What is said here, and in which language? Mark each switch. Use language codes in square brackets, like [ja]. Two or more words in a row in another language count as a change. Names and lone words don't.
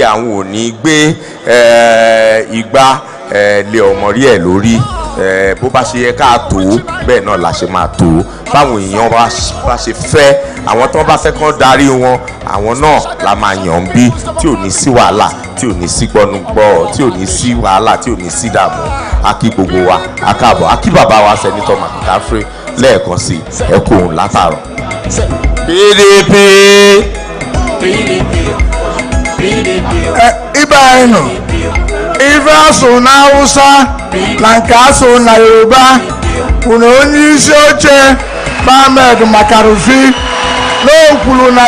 [yo] àwọn ò ní gbé igbá lé ọmọ rí ẹ̀ lórí bó bá ṣe yẹ ká tó bẹ́ẹ̀ náà la ṣe máa tó báwọn èèyàn bá ṣe fẹ́ àwọn tó bá fẹ́ kán darí wọn àwọn náà la máa yàn bí tí ò ní sí wàhálà tí ò ní sí gbọ́nugbọ́ tí ò ní sí wàhálà tí ò ní sí dààmú a kí gbogbo wa a káàbọ̀ a kí bàbá wa Senator Makarfi lẹ́ẹ̀kan sí ẹ kú òun látàrọ̀. PDP. [ig] Ibe anyị nọ ife asụ na Hausa na nke asụ na Yoruba bụ na onye isi oche Ahmed Makarfi n'okwuru na